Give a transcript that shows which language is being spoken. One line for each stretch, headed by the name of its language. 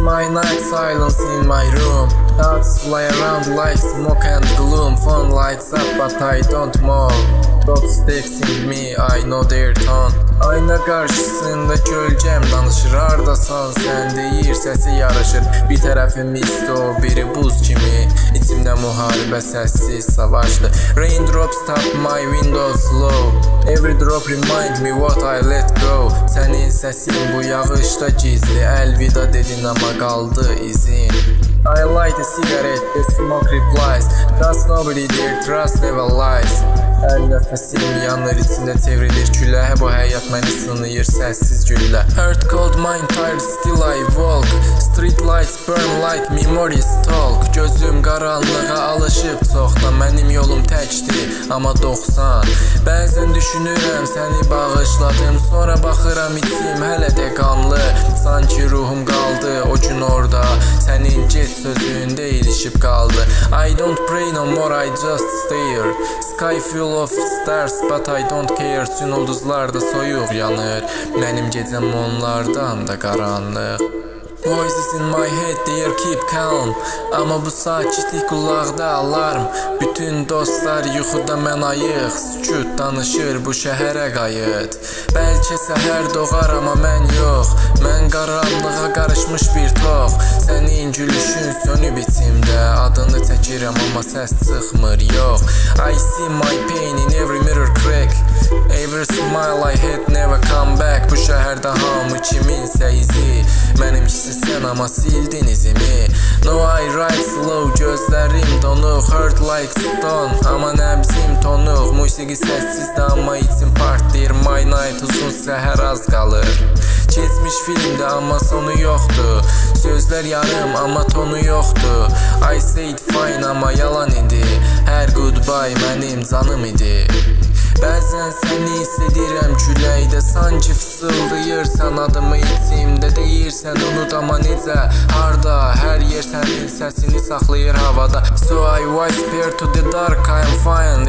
English: night, silence in my room. Thoughts fly around like smoke and gloom. Phone lights up but I don't move. Dogs texting me, I know their tone.
Azerbaijani: Ayna karşısında gölgəm danışır. Hardasan sən deyir, səsi yarışır. Bir tərəfim isti o, biri buz kimi. İçimdə müharibə, səssiz savaşdı. Raindrops tap my windows slow. Every drop remind me what I let go. Sənin səsin bu yağışda gizli. Əlvida dedin amma qaldı izin.
English: I light a cigarette, the smoke replies. Trust nobody there, trust never lies.
Azerbaijani: Hər nəfəsim yanır, içində çevrilir külə. Bu həyat məni sınıyır, səssiz güllə.
English: Hurt cold mind tired, still I walk. Street lights burn like memories talk.
Azerbaijani: Gözüm qaranlığa alışıb çoxdan. Mənim yolum təkdir, amma 90. Bəzən düşünürəm, səni bağışladım. Sonra baxıram, içim hələ də qanlı. Sanki ruhum qaldı o gün orada. Sənin get sözündə ilişib qaldı.
English: I don't pray no more, I just stare. Sky full of stars but I don't care.
Azerbaijani: Tüm ulduzlar da soyuq yanır. Mənim gecəm onlardan da qaranlıq.
English: Voices in my head, they keep calm.
Azerbaijani: Amma bu sakitlik qulaqda alarm. Bütün dostlar yuxuda, mən ayıq. Sükut danışır, bu şəhərə qayıt. Bəlkə səhər doğar, amma mən yox. Mən qaranlığa qarışmış bir tox. Sənin gülüşün sönüb içimdə. Adını çəkirəm, amma səs çıxmır, yox.
English: I see my pain in every mirror crack. Every smile I had never come back.
Azerbaijani: Bu şəhərdə hamı kiminsə izi. Mənimkisi sən amma sildin izimi.
English: No I ride slow,
Azerbaijani: gözlərim donuq.
English: Hurt like stone,
Azerbaijani: amma nəbzim tonuq. Musiqi səssizdə amma içim partlayır.
English: My night
Azerbaijani: uzun, səhər az qalır. Keçmiş filmdə amma sonu yoxdur. Sözlər yarım amma tonu yoxdur.
English: I said fine
Azerbaijani: amma yalan idi. Hər goodbye mənim canım idi. Bəzən səni hiss edirəm küləkdə. Sanki fısıldayırsan adımı içimdə. Deyirsən unut amma necə, harda? Hər yer sənin səsini saxlayır havada.
English: So I whisper to the dark, I'm fine.